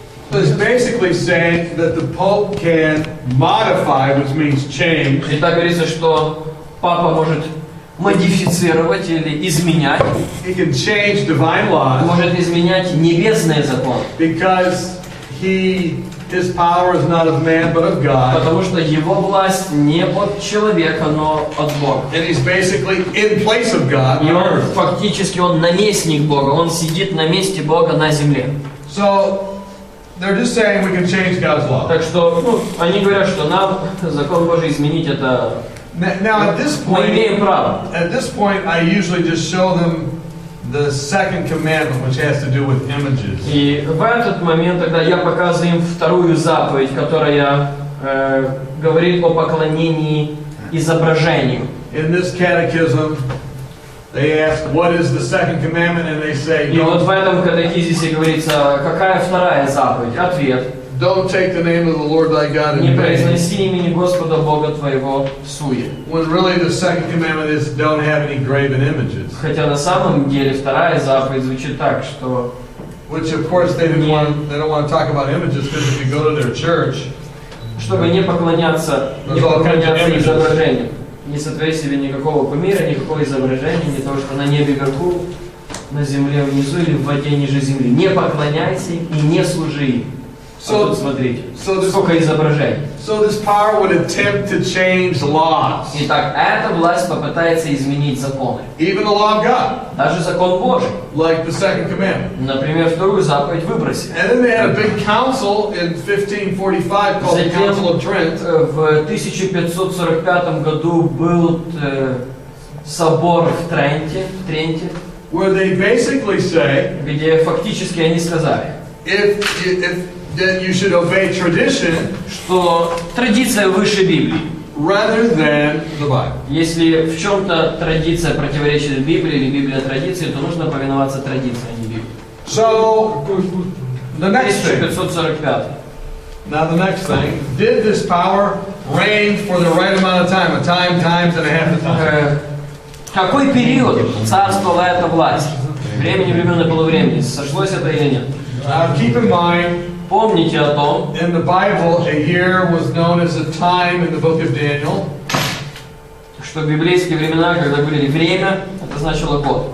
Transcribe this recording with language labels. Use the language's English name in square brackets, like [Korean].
[English] So it's basically saying that the Pope can modify, which means change. [Russian] И так говорится, что папа может модифицировать или изменять. [English] He can change divine laws. [Russian] Может изменять небесные законы. [English] Because his power is not of man, but of God. [Russian] Потому что его власть не от человека, но от Бога. [English] And he's basically in place of God. [Russian] И он фактически наместник Бога. Он сидит на месте Бога на земле. [English] So they're just saying we can change God's law. [Russian] Так что, они говорят, что нам закон Божий изменить это. [English] Now at this [Russian] Мы имеем [English] point, [Russian] право. [English] I usually just show them the second commandment, which has to do with images. [Russian] И в этот момент тогда я показываю им вторую заповедь, которая говорит о поклонении изображению. [English] In this catechism, they ask, what is the second commandment? And they say, [Russian] И вот в этом катехизисе говорится, какая вторая заповедь? Ответ. [English] don't take the name of the Lord thy God [Russian] Не [English] in vain. [Russian] произноси имени Господа Бога твоего всуе. [English] When really the second commandment is don't have any graven images. [Russian] Хотя на самом деле вторая заповедь звучит так, что [English] Which of course they don't want to talk about images, because if you go to their church, [Russian] чтобы не поклоняться изображениям, не сотвори себе никакого кумира, никакого изображения, не того, что на небе вверху, на земле внизу или в воде ниже земли. Не поклоняйся им и не служи им. Тут смотрите, сколько изображений. [English] So this power would attempt to change laws. [Russian] Итак, эта власть попытается изменить законы. [English] Even the law of God. [Russian] Даже закон Божий. [English] Like the second commandment. [Russian] Например, вторую заповедь выброси. [English] And then they had a big council in 1545 called the Council of Trent. [Russian] В 1545 году был собор в Тренте, [English] Where they basically say, [Russian] где фактически они сказали, [English] that you should obey tradition, [Russian] что традиция выше Библии. [English] Rather than the Bible. [Russian] Если в чем-то традиция противоречит Библии или Библия традиции, то нужно повиноваться традиции, а не Библии. [English] So, the next thing. 1545. Now the next thing, did this power reign for the right amount of time? A time, times, and a half a time. [Russian] Какой период царствовала эта власть? Времени, времен и полувремени. Сошлось это или нет? [English] Keep in mind, [Russian] помните о том, [English] in the Bible, a year was known as a time in the book of Daniel. [Russian] Что в библейские времена, когда говорили время, это значило год.